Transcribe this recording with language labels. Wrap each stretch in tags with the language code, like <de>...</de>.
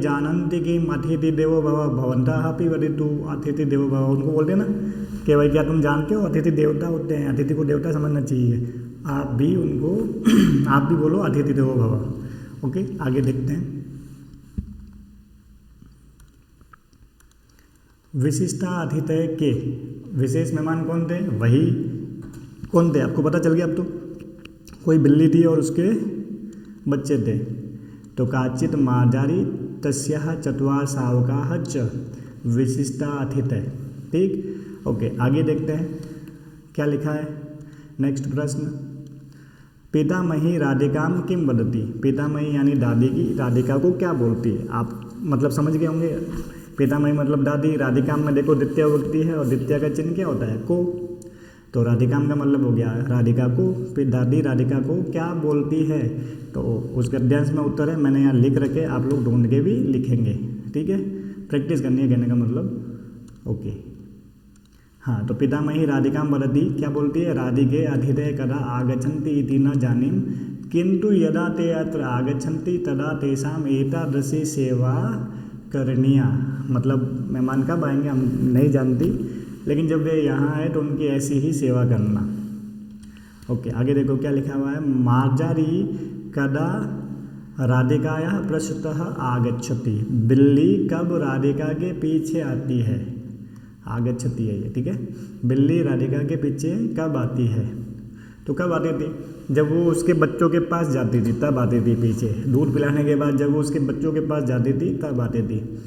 <sa>जानन्ति कि अतिथि देवो भव भवन्तः अपि वदितु अतिथि देवो भव।</sa> <hi>उनको बोलते हैं ना कि भाई क्या तुम जानते हो अतिथि देवता होते हैं, अतिथि को देवता समझना चाहिए। आप भी बोलो</hi> <sa>अतिथि देवो भव।</sa> <hi>ओके, आगे देखते हैं। विशिष्टा अतिथि के विशेष मेहमान कौन थे? वही कौन थे? आपको पता चल गया अब तो। कोई बिल्ली थी और उसके बच्चे थे।</hi> <sa>तो काचित मार्जारी तस्याः चत्वार सावकाः च विशिष्टा अतिथि।</sa> <hi>ठीक, ओके, आगे देखते हैं क्या लिखा है।</hi> <sa>नेक्स्ट प्रश्न, पितामही राधिकाम किम वदति।</sa> <hi>पितामही यानी दादी की राधिका को क्या बोलती है? आप मतलब समझ गए होंगे। पितामही मतलब दादी, राधिकाम में देखो द्वितीय विभक्ति है और द्वितीय का चिन्ह क्या होता है? को। तो राधिकाम का मतलब हो गया राधिका को, दादी राधिका को क्या बोलती है। तो उस गद्यांश में उत्तर है, मैंने यहाँ लिख रखे, आप लोग ढूंढ के भी लिखेंगे। ठीक है, प्रैक्टिस करनी है कहने का मतलब। ओके, हाँ, तो</hi> <sa>पितामही राधिकाम वदति,</sa> <hi>क्या बोलती है?</hi> <sa>राधिके अतिथये कदा आगच्छन्ति इति न जानीम, किंतु यदा ते अत्र आगच्छन्ति तदा तेषाम एतादृशी सेवा करणीया।</sa> <hi>मतलब मेहमान कब आएंगे हम नहीं जानती, लेकिन जब वे यहाँ आए तो उनकी ऐसी ही सेवा करना। ओके, आगे देखो क्या लिखा हुआ है।</hi> <sa>मार्जारी कदा राधिकायाः पृष्ठतः आगच्छति।</sa> <hi>बिल्ली कब राधिका के पीछे आती है? आगच्छति है ये, ठीक है। बिल्ली राधिका के पीछे कब आती है? तो कब आती थी? जब वो उसके बच्चों के पास जाती थी तब आती थी पीछे। दूध पिलाने के बाद जब वो उसके बच्चों के पास जाती थी तब आती थी।</hi>